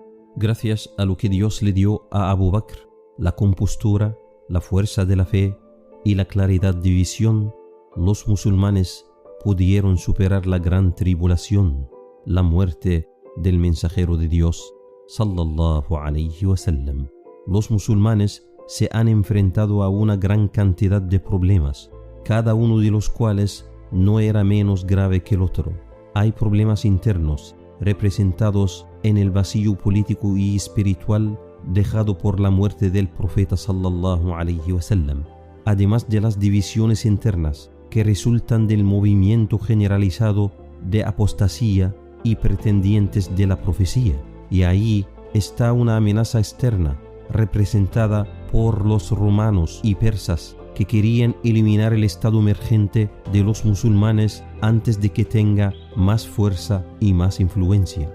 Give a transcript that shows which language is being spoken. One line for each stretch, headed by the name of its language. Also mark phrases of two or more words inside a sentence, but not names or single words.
Spanish: Gracias a lo que Dios le dio a Abu Bakr, la compostura, la fuerza de la fe y la claridad de visión, los musulmanes pudieron superar la gran tribulación, la muerte del mensajero de Dios,
Arabic: صلى الله عليه وسلم.
Spanish: Los musulmanes se han enfrentado a una gran cantidad de problemas, cada uno de los cuales no era menos grave que el otro. Hay problemas internos, representados en el vacío político y espiritual dejado por la muerte del profeta
Arabic: صلى الله عليه وسلم,
Spanish: además de las divisiones internas que resultan del movimiento generalizado de apostasía y pretendientes de la profecía. Y ahí está una amenaza externa representada por los romanos y persas que querían eliminar el estado emergente de los musulmanes antes de que tenga más fuerza y más influencia.